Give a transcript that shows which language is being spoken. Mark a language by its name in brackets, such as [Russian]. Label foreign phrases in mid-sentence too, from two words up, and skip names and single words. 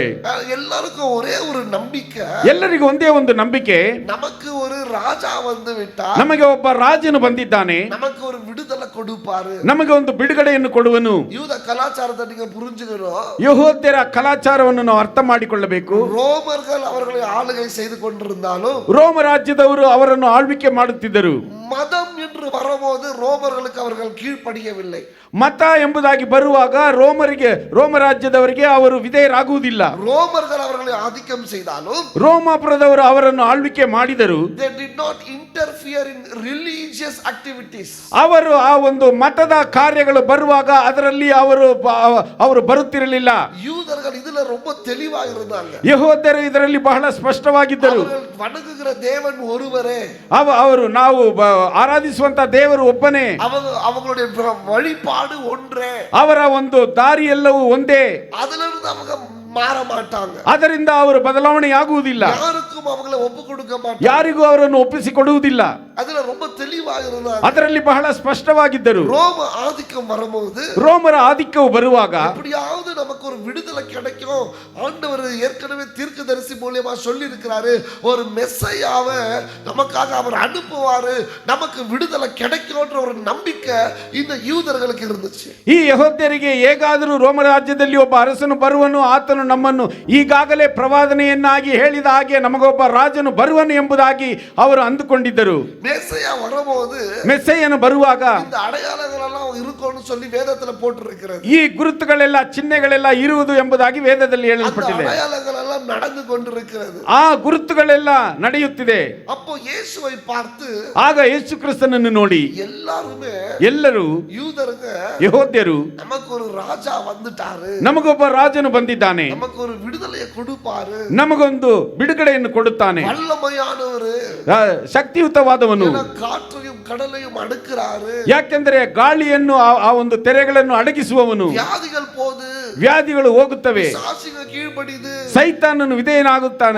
[Tamil] எல்லாருக்கும் ஒரே ஒரு நம்பிக்கை, [Kannada] ಎಲ್ಲರಿಗೂ ಒಂದೇ ಒಂದು ನಂಬಿಕೆ, [Tamil] நமக்கு ஒரு ராஜா வந்து விட்டா, [Kannada] ನಮಗೆ ಒಬ್ಬ ರಾಜನು ಬಂದಿದ್ದಾನೆ, [Tamil] நமக்கு ஒரு விடுதலை கொடுப்பாரு, [Kannada] ನಮಗೆ ಒಂದು ಬಿಡುಗಡೆಯನ್ನು ಕೊಡುವನು. [Tamil] யூத கலாச்சாரத்தை நீங்க புரிஞ்சுக்கணும். [Kannada] ಯೆಹೂದ್ಯರ ಕಲಾಚಾರವನ್ನು ನಾವು ಅರ್ಥ ಮಾಡಿಕೊಳ್ಳಬೇಕು. [Tamil] ரோமர்கள் அவர்களை ஆளுகை செய்து கொண்டிருந்தாலும் [Kannada] ರೋಮ ರಾಜ್ಯದವರು ಅವರನ್ನು ಆಳ್ವಿಕೆ ಮಾಡುತ್ತಿದ್ದರು. [Tamil] மதம் என்று வரும்போது ரோமர்களுக்கு அவர்கள் கீழ்ப்படியவில்லை. [Kannada] ಮತ ಎಂಬುದಾಗಿ ಬರುವಾಗ ರೋಮ ರಾಜ್ಯದವರಿಗೆ ಅವರು ವಿಧೇಯರಾಗುವುದಿಲ್ಲ. [Tamil] ರೋಮர்கள் அவர்களை ஆதிக்கம் செய்தாலும் [Kannada] ರೋಮಾಪುರದವರು ಅವರನ್ನು ಆಳ್ವಿಕೆ ಮಾಡಿದರು. [English] they did not interfere in religious activities. [Kannada] ಅವರು ಆ ಒಂದು ಮತದ ಕಾರ್ಯಗಳು ಬರುವಾಗ ಅದರಲ್ಲಿ ಅವರು ಬರುತ್ತಿರಲಿಲ್ಲ. [Tamil] யூதர்கள் இதுல ரொம்ப தெளிவா இருந்தாங்க. [Kannada] ಯೆಹೂದ್ಯರು ಇದರಲ್ಲಿ ಬಹಳ ಸ್ಪಷ್ಟವಾಗಿದ್ದರು. [Tamil] அவர்கள் வணங்குகிற தேவன் ஒருவரே, [Kannada] ಅವರು ನಾವು ಆರಾಧಿಸುವಂತ ದೇವರು ಒಬ್ಬನೇ, [Tamil] அவங்களுடைய வழிபாடு ஒன்றே, [Kannada] ಅವರ ಒಂದು ದಾರಿ ಎಲ್ಲವೂ ಒಂದೇ, [Tamil] அதிலிருந்து அவங்க மாற மாட்டாங்க, [Kannada] ಅದರಿಂದ ಅವರು ಬದಲಾವಣೆ ಆಗುವುದಿಲ್ಲ, [Tamil] யாருக்கும் அவங்களை ஒப்பு கொடுக்க மாட்டாங்க, [Kannada] ಯಾರಿಗೂ ಅವರನ್ನು ಒಪ್ಪಿಸಿಕೊಡುವುದಿಲ್ಲ. [Tamil] அதுல ரொம்ப தெளிவா இருந்தாங்க. [Kannada] ಅದರಲ್ಲಿ ಬಹಳ ಸ್ಪಷ್ಟವಾಗಿದ್ದರು. [Tamil] ரோம ஆதிக்கம் வரும்போது, [Kannada] ರೋಮರ ಆಧಿಕ್ಯವು ಬರುವಾಗ [Tamil] எப்படியாவது நமக்கு ஒரு விடுதலை கிடைக்கும். ஆண்டவர் ஏற்கனவே தீர்க்கதரிசி மூலமா சொல்லி இருக்கிறாரு, ஒரு மெஸ்ஸையாவை நமக்காக அவர் அனுப்புவாரு, நமக்கு விடுதலை கிடைக்கும்ன்ற ஒரு நம்பிக்கை இந்த யூதர்களுக்கு இருந்துச்சு. [Kannada] ಈ ಯೆಹೂದ್ಯರಿಗೆ ಹೇಗಾದರೂ ರೋಮ ರಾಜ್ಯದಲ್ಲಿ ಒಬ್ಬ ಅರಸನು ಬರುವನು, ಆತನು ನಮ್ಮನ್ನು ಈಗಾಗಲೇ ಪ್ರವಾದನೆಯನ್ನಾಗಿ ಹೇಳಿದ ಹಾಗೆ ನಮಗೊಬ್ಬ ರಾಜನು ಬರುವನು ಎಂಬುದಾಗಿ ಅವರು ಅಂದುಕೊಂಡಿದ್ದರು. [Tamil] மெஸ்ஸையா வரும்போது [Kannada] ಮೆಸ್ಸಯ್ಯನು ಬರುವಾಗ [Tamil] இந்த அடையாளங்கள் எல்லாம் இருக்கும்னு சொல்லி வேதத்துல போட்டிருக்கிறது. [Kannada] ಈ ಗುರುತುಗಳೆಲ್ಲ ಚಿಹ್ನೆಗಳೆಲ್ಲ ಇರುವುದು ಎಂಬುದಾಗಿ ವೇದದಲ್ಲಿ [Tamil] அந்த [Kannada] ಹೇಳಲ್ಪಟ್ಟಿದೆ. [Tamil] அடையாளங்கள் எல்லாம் நடந்து கொண்டிருக்கிறது. [Kannada] ಆ ಗುರುತುಗಳೆಲ್ಲ ನಡೆಯುತ್ತಿದೆ. [Tamil] அப்போ இயேசுவை பார்த்து [Kannada] ಆಗ ಯೇಸು ಕ್ರಿಸ್ತನನ್ನು ನೋಡಿ [Tamil] எல்லாருமே, [Kannada] ಎಲ್ಲರೂ [Tamil] யூதருங்க, [Kannada] ಯೆಹೂದ್ಯರು [Tamil] நமக்கு ஒரு ராஜா வந்துட்டாரு, [Kannada] ನಮಗೊಬ್ಬ ರಾಜನು ಬಂದಿದ್ದಾನೆ, [Tamil] நமக்கு ஒரு விடுதலையை கொடுப்பாரு, [Kannada] ನಮಗೊಂದು ಬಿಡುಗಡೆಯನ್ನು ಕೊಡುತ್ತಾನೆ, [Tamil] வல்லமையானவரு, [Kannada] ಶಕ್ತಿಯುತವಾದವನು, [Tamil] காற்றையும் கடலையும் அடுக்கிறாரு, [Kannada] ಯಾಕೆಂದರೆ ಗಾಳಿಯನ್ನು ಆ ಒಂದು ತೆರೆಗಳನ್ನು ಅಡಗಿಸುವವನು, [Tamil] வியாதிகள் போது, [Kannada] ವ್ಯಾಧಿಗಳು ಹೋಗುತ್ತವೆ, [Tamil] சாசிங்க கீழ்படிது, [Kannada] ಸೈತಾನನು ವಿಧೇಯನಾಗುತ್ತಾನೆ,